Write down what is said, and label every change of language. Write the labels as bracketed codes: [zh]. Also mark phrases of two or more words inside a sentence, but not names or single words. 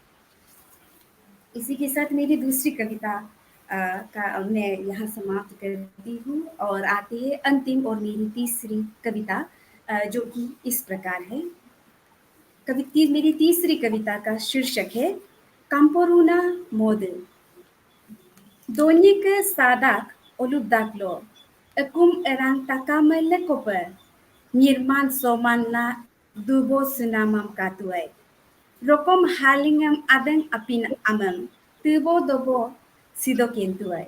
[hi] इसी के साथ मेरी दूसरी कविता का मैं यहाँ समाप्त करती हूँ और आती है अंतिम और मेरी तीसरी कविता, जो कि इस प्रकार है। मेरी तीसरी कविता का शीर्षक है काम्पोरुना मोदल। [adi] Donyik sadak oludaklo, akum erang takamele koper, nirman soman na dubo sunamam katuai. Rokom halingam adang apin amam, tubo dobo sido kentuai.